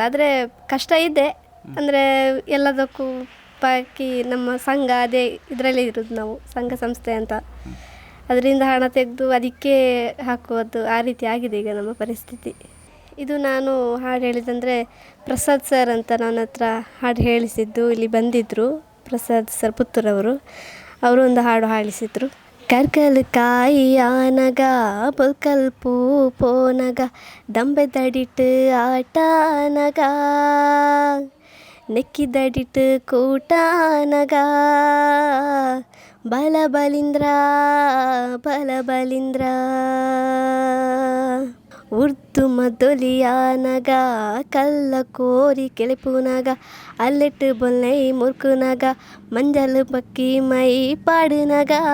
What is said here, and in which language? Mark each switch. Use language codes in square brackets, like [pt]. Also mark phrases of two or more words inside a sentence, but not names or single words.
[kn] ಆದರೆ ಕಷ್ಟ ಇದೆ ಅಂದರೆ ಎಲ್ಲದಕ್ಕೂ ಬಾಕಿ ನಮ್ಮ ಸಂಘ ಅದೇ ಇದರಲ್ಲೇ ಇರೋದು ನಾವು, ಸಂಘ ಸಂಸ್ಥೆ ಅಂತ. ಅದರಿಂದ ಹಣ ತೆಗೆದು ಅದಕ್ಕೆ ಹಾಕುವುದು ಆ ರೀತಿ ಆಗಿದೆ ಈಗ ನಮ್ಮ ಪರಿಸ್ಥಿತಿ. ಇದು ನಾನು ಹಾಡು ಹೇಳಿದಂದರೆ ಪ್ರಸಾದ್ ಸರ್ ಅಂತ ನನ್ನ ಹತ್ರ ಹಾಡು ಹೇಳಿಸಿದ್ದು, ಇಲ್ಲಿ ಬಂದಿದ್ದರು ಪ್ರಸಾದ್ ಸರ್ ಪುತ್ತೂರವರು. ಅವರು ಒಂದು ಹಾಡು ಹಾಡಿಸಿದ್ರು. [tcy] ಕರ್ಕಲ್ ಕಾಯಿ ಆನಗ ಬೊಲ್ಕಲ್ ಪೂ ಪೋನಗ ದಂಬೆದಡಿಟ್ಟು ಆಟನಗ ನೆಕ್ಕಿದಡಿಟ್ಟು ಕೂಟಾನಗ ಬಲ ಬಲಿಂದ್ರ ಬಲ ಬಲಿಂದ್ರ ಉರ್ದು ಮದ್ದೊಲಿಯಾನಗ ಕಲ್ಲ ಕೋರಿ ಕೆಳಪುನಗ ಅಲ್ಲೆಟ್ಟು ಬೊಲ್ನೈ ಮುರ್ಕುನಗ ಮಂಜಲ್ ಬಕ್ಕಿ ಮೈ ಪಾಡುನಗ